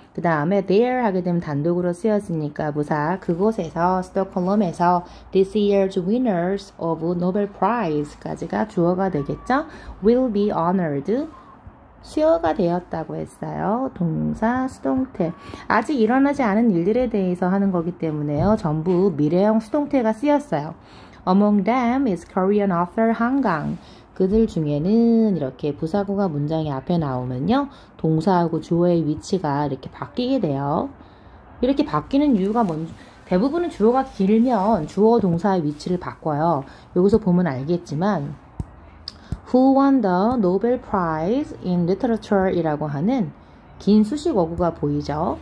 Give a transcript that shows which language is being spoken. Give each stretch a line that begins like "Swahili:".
Korean: 그 다음에 there 하게 되면 단독으로 쓰였으니까 부사 그곳에서 스톡홀름에서
English: this year's winners of Nobel Prize
Korean: 까지가 주어가 되겠죠.
English: will be honored.
Korean: 수여가 되었다고 했어요. 동사, 수동태. 아직 일어나지 않은 일들에 대해서 하는 거기 때문에요. 전부 미래형 수동태가 쓰였어요.
English: Among them is Korean author 한강.
Korean: 그들 중에는 이렇게 부사구가 문장이 앞에 나오면요. 동사하고 주어의 위치가 이렇게 바뀌게 돼요. 이렇게 바뀌는 이유가 뭔지 대부분은 주어가 길면 주어 동사의 위치를 바꿔요. 여기서 보면 알겠지만
English: Who won the Nobel Prize in Literature
Korean: 이라고 하는 긴 수식 어구가 보이죠?